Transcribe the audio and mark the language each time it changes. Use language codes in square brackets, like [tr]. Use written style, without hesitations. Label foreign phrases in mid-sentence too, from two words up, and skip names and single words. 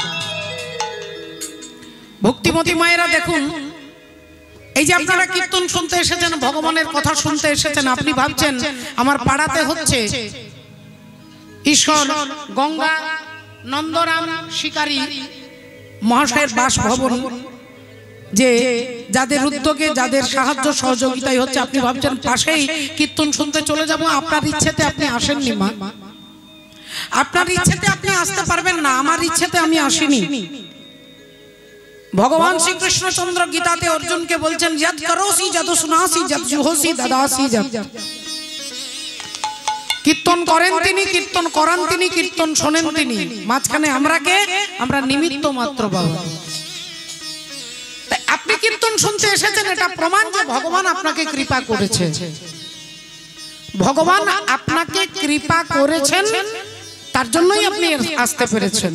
[bn] ভক্তিমতী মায়েরা দেখুন, এই যে আপনারা কীর্তন শুনতে এসেছেন, ভগবানের কথা শুনতে এসেছেন, আপনি ভাবছেন আমার পাড়াতে হচ্ছে ঈশ্বর গঙ্গা নন্দরাম শিকারী মহাশয়ের বাসভবন, যে যাদের উদ্যোগে যাদের সাহায্য সহযোগিতায় হচ্ছে, আপনি ভাবছেন পাশেই কীর্তন শুনতে চলে যাব। আপনার ইচ্ছেতে আপনি আসেননি মা, আপনার ইচ্ছেতে আপনি আসতে পারবেন না, আমার ইচ্ছেতে আমি আসিনি। ভগবান শ্রীকৃষ্ণচন্দ্র গীতাতে অর্জুনকে বলছেন [sa] यत् करोसि यत् शुनासि यत् जुहोसि ददासि यत्। [bn] কীর্তন করেন তিনি, কীর্তন করান তিনি, কীর্তন শোনেন তিনি, মাঝখানে আমরা কে? আমরা নিমিত্ত মাত্র বাবা। আপনি কীর্তন শুনতে এসেছেন, এটা প্রমাণ যে ভগবান আপনাকে কৃপা করেছে। ভগবান আপনাকে কৃপা করেছেন, তার জন্যই আপনি আসতে পেরেছেন।